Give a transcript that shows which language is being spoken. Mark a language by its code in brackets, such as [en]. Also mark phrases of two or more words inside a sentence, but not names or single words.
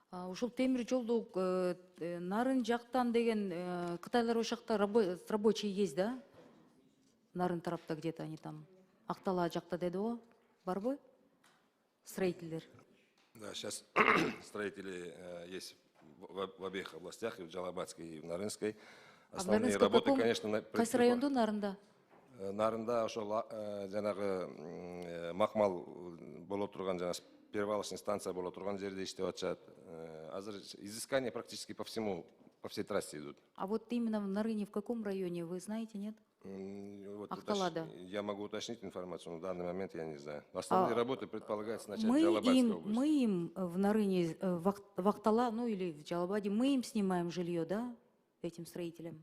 [ky] Ушул темир жолду нарын жактан деген кытайлар ошол жакта [ru] рабочий есть, да? [ky] Нарын тарапта [ru] где-то они там. [ky] Актала жакта деди го. Барбы? Строительдер. [ru] Да, сейчас строители есть в обеих областях, и в Джалабадской, и в Нарынской. Основные работы, конечно, [ky] Кайсы районду Нарында? Нарында ошол жанагы Махмал боло турган жана [ru] перевалочный станция [ky] боло турган жерде иштеп атышат. [ru] Азыр изыскания практически по всей трассе идут. А вот именно в Нарыне, в каком районе, вы знаете, нет? Вот [ky] Акталада. [ru] я могу уточнить информацию, но в данный момент я не знаю. Основные работы предполагается начать в Джалабадской области. Мы им в Нарыне, в Актала, ну или в Джалабаде, мы им снимаем жилье, да, этим строителям?